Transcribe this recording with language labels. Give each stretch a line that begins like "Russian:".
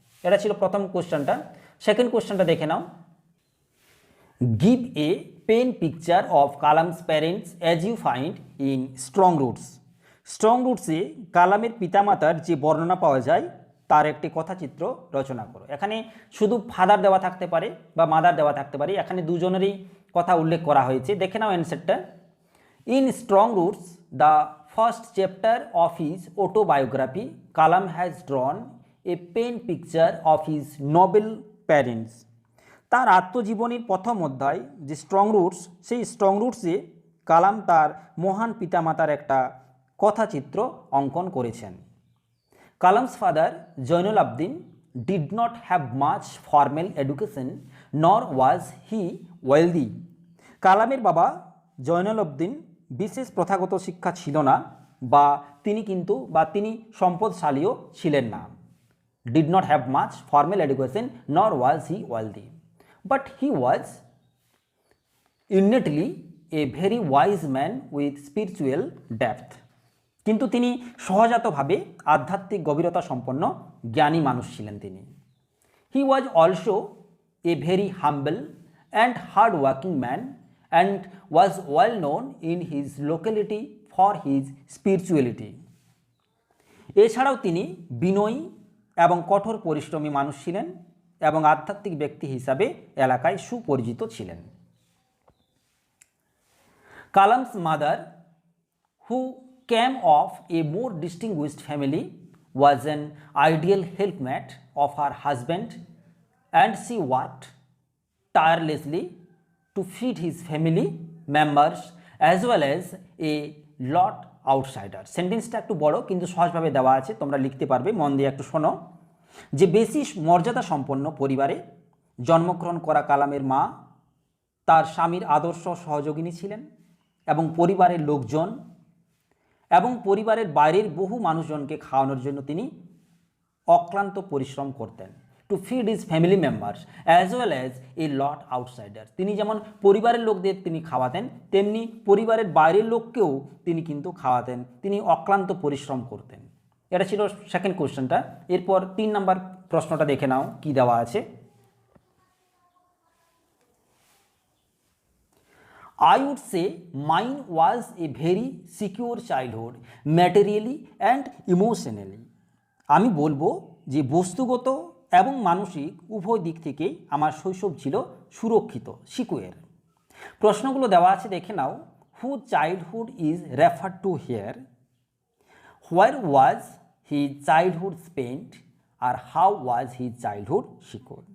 Bangla: এটা ছিল প্রথম কোশ্চেনটা। সেকেন্ড কোশ্চেনটা দেখে নাও।
English: Give a pen picture of Kalam's parents as you find in strong roots.
Bangla: Strong রুটসে কালামের পিতামাতার যে বর্ণনা পাওয়া যায় তার একটি কথাচিত্র রচনা করো। এখানে শুধু ফাদার দেওয়া থাকতে পারে বা মাদার দেওয়া থাকতে পারে, এখানে দুজনেরই কথা উল্লেখ করা হয়েছে। দেখে নাও অ্যান্সারটা।
English: In strong roots the first chapter of his autobiography, Kalam has drawn a pen picture of his noble parents.
Bangla: তার আত্মজীবনীর প্রথম অধ্যায় যে স্ট্রং রুটস, সেই স্ট্রং রুটসে কালাম তার মহান পিতামাতার একটা কথাচিত্র অঙ্কন করেছেন।
English: Kalam's father Zainul Abedin did not have much formal education nor was he wealthy.
Bangla: কালামের বাবা জয়নুল আবেদিন বিশেষ প্রথাগত শিক্ষা ছিল না বা তিনি সম্পদশালীও ছিলেন না।
English: Did not have much formal education nor was he wealthy, but he was innately a very wise man with spiritual depth.
Bangla: কিন্তু তিনি সহজাতভাবে আধ্যাত্মিক গভীরতা সম্পন্ন জ্ঞানী মানুষ ছিলেন তিনি।
English: He was also a very humble and hard-working man and was well known in his locality for his spirituality.
Bangla: এছাড়াও তিনি বিনয়ী এবং কঠোর পরিশ্রমী মানুষ ছিলেন এবং আধ্যাত্মিক ব্যক্তি হিসাবে এলাকায় সুপরিচিত ছিলেন।
English: Kalam's mother, who came of a more distinguished family, was an ideal helpmate of her husband, and she worked tirelessly to feed his family members as well as a lot outsiders.
Bangla: সেন্টেন্সটা একটু বড় কিন্তু সহজভাবে দেওয়া আছে, তোমরা লিখতে পারবে, মন দিয়ে একটু শোনো। যে বেশি মর্যাদা সম্পন্ন পরিবারে জন্মগ্রহণ করা কালামের মা তার স্বামীর আদর্শ সহযোগিনী ছিলেন এবং পরিবারের লোকজন এবং পরিবারের বাইরের বহু মানুষজনকে খাওয়ানোর জন্য তিনি অক্লান্ত পরিশ্রম করতেন।
English: To feed his family members as well as a lot outsider.
Bangla: তিনি যেমন পরিবারের লোকদের তিনি খাওয়াতেন, তেমনি পরিবারের বাইরের লোককেও তিনি কিন্তু খাওয়াতেন, তিনি অক্লান্ত পরিশ্রম করতেন। এটা ছিল সেকেন্ড কোশ্চেনটা। এরপর 3 নম্বর প্রশ্নটা দেখে নাও কি দেওয়া আছে।
English: I would say mine was a very secure childhood, materially and emotionally.
Bangla: আমি বলবো যে বস্তুগত এবং মানসিক উভয় দিক থেকেই আমার শৈশব ছিল সুরক্ষিত, সিকিউর। প্রশ্নগুলো দেওয়া আছে দেখে নাও।
English: Who childhood is refer to here, where was he childhood spent, আর how was he childhood secure.